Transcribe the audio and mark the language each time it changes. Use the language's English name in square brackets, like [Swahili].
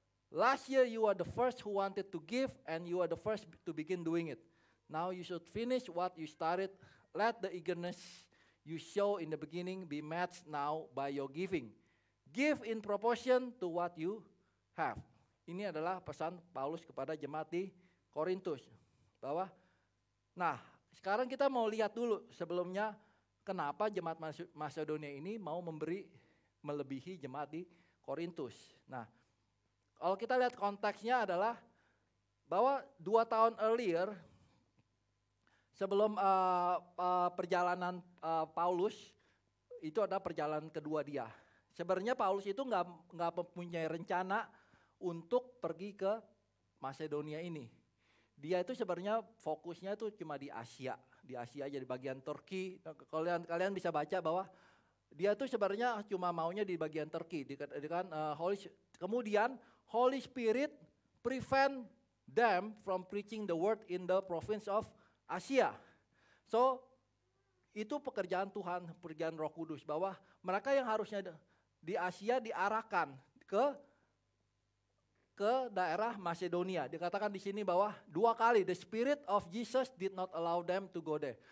[English] Last year you are the first who wanted to give, and you are the first to begin doing it. Now you should finish what you started. Let the eagerness you show in the beginning be matched now by your giving. Give in proportion to what you have. [Indonesian] Ini adalah pesan Paulus kepada jemaat di Korintus. Nah sekarang kita mau lihat dulu sebelumnya kenapa jemaat Masedonia ini mau memberi melebihi jemaat di Korintus. Nah, kalau kita lihat konteksnya adalah bahwa 2 tahun earlier sebelum perjalanan Paulus itu ada perjalanan kedua dia. Sebenarnya Paulus itu nggak mempunyai rencana untuk pergi ke Masedonia ini. Dia itu sebenarnya fokusnya itu cuma di Asia aja di bagian Turki. Kalian bisa baca bahwa dia itu sebenarnya cuma maunya di bagian Turki. Kemudian [English] Holy Spirit prevent them from preaching the word in the province of Asia. [Indonesian] So, itu pekerjaan Tuhan, pekerjaan Roh Kudus, bahwa mereka yang harusnya di Asia diarahkan ke daerah Masedonia. Dikatakan di sini bahwa 2 kali [English] the Spirit of Jesus did not allow them to go there.